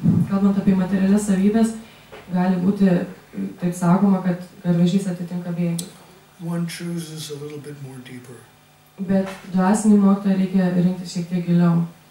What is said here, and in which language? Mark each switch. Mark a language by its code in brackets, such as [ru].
[lt] Kalbant apie materialias savybės, gali būti, taip sakoma, kad garvežys atitinka bėgius. [en] One chooses a little bit more deeper. [lt] Bet dvasinį mokytoją reikia rinkti šiek tiek giliau.